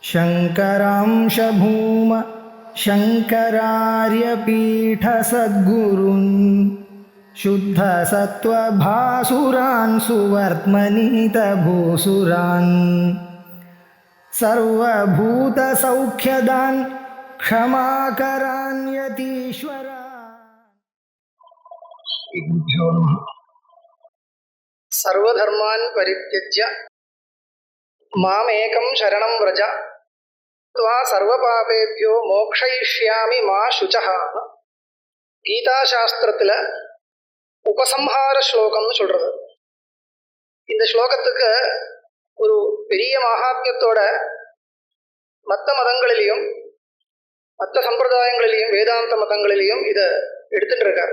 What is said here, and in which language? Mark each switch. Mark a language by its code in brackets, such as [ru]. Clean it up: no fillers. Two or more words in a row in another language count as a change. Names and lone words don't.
[sa] शङ्करांश भूम शङ्करार्यपीठसद्गुरून् शुद्धसत्त्वभासुरान् सुवर्त्मनीतभूसुरान् सर्वभूतसौख्यदान् क्षमाकरान् यतीश्वरान्। सर्वधर्मान् परित्यज्य मामेकं शरणं व्रज त्वा सर्वपापेभ्यो मोक्षयिष्यामि मा शुचः. [ta] கீதா சாஸ்திரத்தில் உபசம்ஹார ஸ்லோகம்னு சொல்கிறது. இந்த ஸ்லோகத்துக்கு ஒரு பெரிய மகாத்மியத்தோட மற்ற மதங்களிலையும் மற்ற சம்பிரதாயங்களிலையும் வேதாந்த மதங்களிலையும் இதை எடுத்துட்டு இருக்கார்.